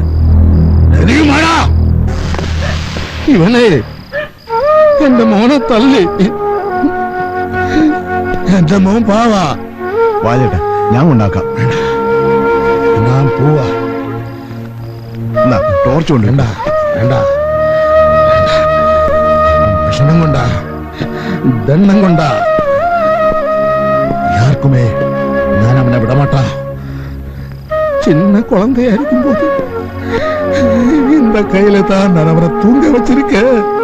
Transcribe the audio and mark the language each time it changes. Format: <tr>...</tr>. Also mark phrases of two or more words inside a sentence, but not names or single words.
<ta>தெரியுமாடா?</ta> <ml>ഇവനെ എന്റെ മോനെ തല്ലി. എന്റെ മോൻ പാവാ. വാചേട്ടാ, ഞാൻ ഉണ്ടാക്കാം. ഞാൻ പോവാ. ടോർച്ച് കൊണ്ട് വേണ്ട വേണ്ട. വിഷണം കൊണ്ടാ, ദണ്ണം കൊണ്ടാ,</ml> <ta>யாருக்குமே நான் அவனை விடமாட்டா. சின்ன குழந்தையாയിരിக்கும் போது இந்த கையில தான் நான் அவனை தூங்க வச்சிருக்கேன்.</ta>